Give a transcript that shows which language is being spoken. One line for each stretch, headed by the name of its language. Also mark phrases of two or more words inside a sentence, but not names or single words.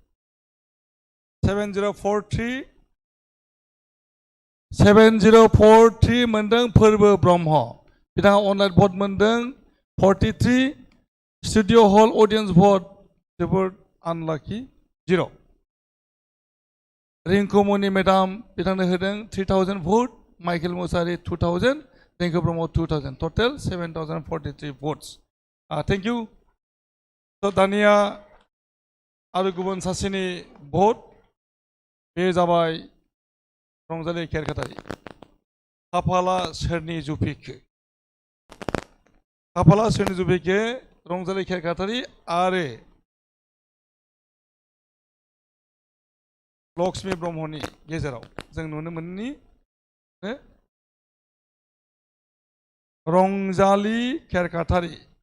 Bodo: 7043 मोनदों फोरबो ब्रह्म बिथाङा अनलाइन भट मोनदों 43
English: studio hall audience
Bodo: भट जोबोद आनलाकि 0 रिंकुमनि मेडाम बिथांनो होदों 3,000 भट माइकेल मुसाहारि 2,000 देंखो ब्रह्म 2,000 टटेल 7,043 भट्स
English: thank you
Bodo: तो दानिया आरो गुबुन सासेनि भट बे जाबाय रंजालि खेरखातारि खाफाला सोरनि जुफिखो रंजालि खेरखातारि आरो लक्ष्मी ब्रह्मनि गेजेराव जों नुनो मोननि रंजालि खेरखातारि